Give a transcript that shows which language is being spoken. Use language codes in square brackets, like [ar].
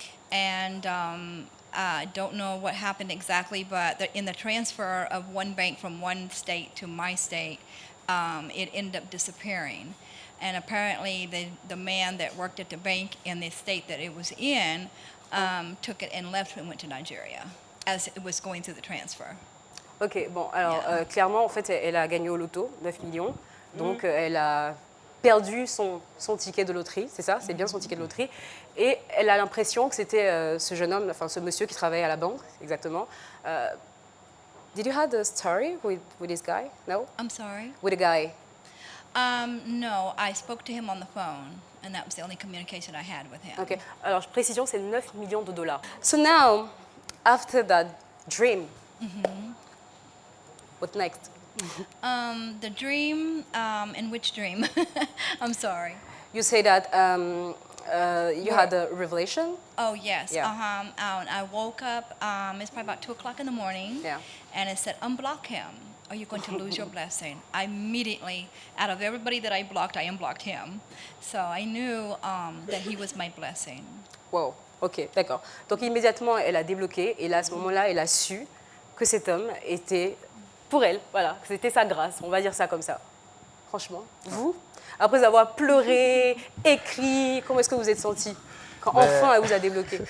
[en] And I don't know what happened exactly, but in the transfer of one bank from one state to my state, it ended up disappearing. And apparently the man that worked at the bank in the state that it was in took it and left and went to Nigeria as it was going through the transfer. [fr] Ok, bon, alors clairement, en fait, elle a gagné au loto, 9 millions. Donc elle a perdu son ticket de loterie, c'est ça, c'est bien son ticket de loterie. Et elle a l'impression que c'était ce jeune homme, enfin ce monsieur qui travaillait à la banque, exactement. [en] Did you have a story with this guy? No? I'm sorry? With a guy? No, I spoke to him on the phone, and that was the only communication I had with him. [fr] Ok, alors précision, c'est 9 millions de dollars. [en] So now, after that dream, what next? The dream, and which dream? I'm sorry. You say that you had a revelation? Oh, yes. Yeah. I woke up, it's probably about 2 o'clock in the morning, Yeah. and it said, unblock him, or you're going to lose your blessing. I immediately, out of everybody that I blocked, I unblocked him. So I knew that he was my blessing. [fr] Wow, ok, d'accord. Donc immédiatement, elle a débloqué, et là, à ce moment-là, elle a su que cet homme était pour elle, voilà, que c'était sa grâce, on va dire ça comme ça. Franchement, vous, après avoir pleuré, écrit, comment est-ce que vous êtes senti quand enfin elle vous a débloqué?